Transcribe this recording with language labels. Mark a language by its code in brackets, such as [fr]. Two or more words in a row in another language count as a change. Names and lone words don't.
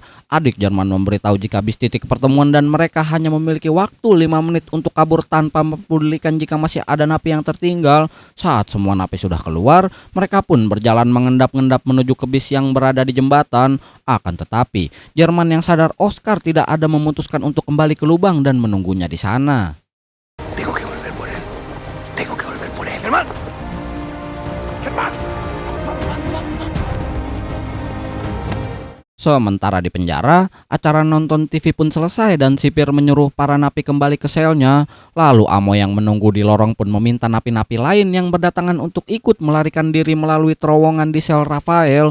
[id] Adik Jerman memberitahu jika bis titik pertemuan dan mereka hanya memiliki waktu 5 menit untuk kabur tanpa mempedulikan jika masih ada napi yang tertinggal. Saat semua napi sudah keluar, mereka pun berjalan mengendap-endap menuju ke bis yang berada di jembatan. Akan tetapi, Jerman yang sadar Oscar tidak ada memutuskan untuk kembali ke lubang dan menunggunya di sana. [es] Tengo que volver por él. Tengo que volver por él. ¡Germán! ¡Germán! [id] Sementara di penjara, acara nonton TV pun selesai dan sipir menyuruh para napi kembali ke selnya. Lalu Amo yang menunggu di lorong pun meminta napi-napi lain yang berdatangan untuk ikut melarikan diri melalui terowongan di sel Rafael.